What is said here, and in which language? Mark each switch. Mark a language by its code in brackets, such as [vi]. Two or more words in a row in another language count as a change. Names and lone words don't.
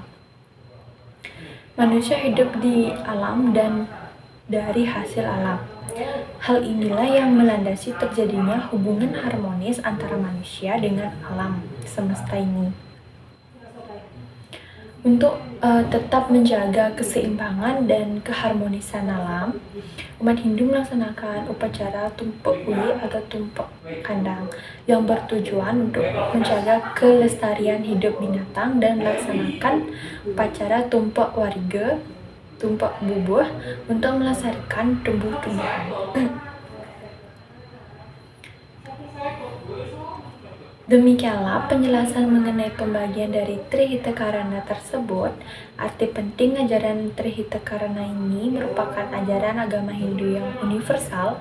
[id] Manusia hidup di alam dan dari hasil alam. Hal inilah yang melandasi terjadinya hubungan harmonis antara manusia dengan alam semesta ini. Untuk tetap menjaga keseimbangan dan keharmonisan alam, umat Hindu melaksanakan upacara tumpek uli atau tumpek kandang yang bertujuan untuk menjaga kelestarian hidup binatang dan melaksanakan upacara tumpek wariga, tumpek bubuh untuk melestarikan tumbuh-tumbuhan. Demikianlah penjelasan mengenai pembagian dari Trihitakarana tersebut. Arti penting ajaran Trihitakarana ini merupakan ajaran agama Hindu yang universal.